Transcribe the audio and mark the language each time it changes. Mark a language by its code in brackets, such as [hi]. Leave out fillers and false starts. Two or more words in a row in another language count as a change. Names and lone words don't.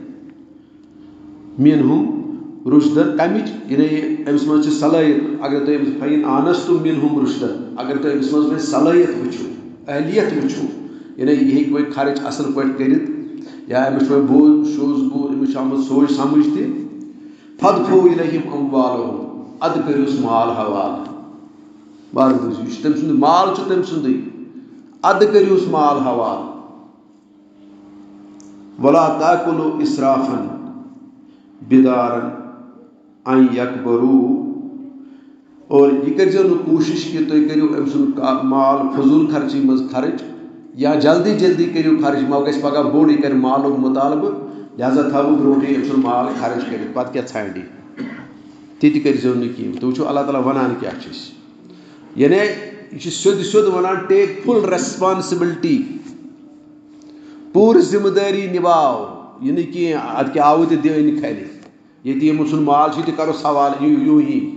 [ar] مِنہُم رُشدَن [ks] کمِچ یعنی أمِس منٛز چھِ صلٲحیت اگر تُہۍ أمِس [ar] فَاِن آنَسْتُم مِنہُم رُشدَن [ks] اگر تُہۍ أمِس منٛز وۄنۍ صلٲحیت وٕچھِو اہلیت وٕچھِو یعنی یہِ ہیٚکہِ وۄنۍ خرٕچ اَصٕل پٲٹھۍ کٔرِتھ یا أمِس چھُ وۄنۍ بوٚڑ شوٗز بوٗر أمِس چھُ آمُت سونٛچ سمجھ تہِ [ar] فَدفُوٗ اِلیہِم أموالَہُم [ks] اَدٕ کٔرۍہوٗس مال حوالہٕ بار بوٗزِو یہِ چھُ تٔمۍ سُنٛد مال چھُ تٔمۍ سُنٛدٕے اَدٕ کٔرۍہوٗس مال حوالہٕ [ar] وَلَا تَأْكُلُوا إِسْرَافًا بِدَارًا أَن يَكْبَرُوا [ks] اور یہِ کٔرۍزیو نہٕ کوٗشِش کہِ تُہۍ کٔرِو أمۍ سُنٛد مال فضوٗل خرچی منٛز خرٕچ یا جلدی جلدی کٔرِو خرٕچ ما گژھِ پگاہ بوٚڑ یہِ کَرِ مالُک مُطالبہٕ لہٰذا تھاوٕ برونٛٹھٕے أمۍ سُنٛد مال خرٕچ کٔرِتھ پتہٕ کیٛاہ ژھانٛڈِ تہِ تہِ کٔرۍزیو نہٕ کِہیٖنۍ تُہۍ وٕچھِو اللہ تعالیٰ ونان کیٛاہ چھِ أسۍ یعنی یہِ چھُ سیوٚد ونان [en] take full responsibility [ks] پوٗرٕ ذِمہٕ دٲری نِباو یہِ نہٕ کینٛہہ اَدٕ کیٛاہ آوٕ تہِ دِنہٕ کھَلہِ یتیٖمہٕ سُنٛد مال چھُ تہِ کَروس حوالہٕ یوٗہی